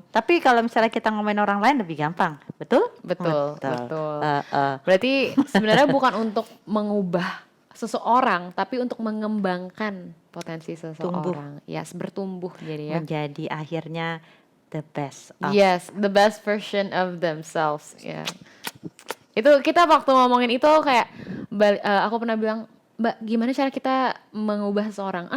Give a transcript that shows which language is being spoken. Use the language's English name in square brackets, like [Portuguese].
[Indonesian] Tapi kalau misalnya kita ngomongin orang lain lebih gampang, betul? Betul. Eh, eh. Berarti sebenarnya bukan untuk mengubah seseorang, tapi untuk mengembangkan potensi seseorang. Yes, bertumbuh jadi ya. Menjadi akhirnya [English] the best of. Yes, the best version of themselves. [Indonesian] Ya. Itu kita waktu ngomongin itu kayak aku pernah bilang, Mbak, gimana cara kita mengubah seseorang?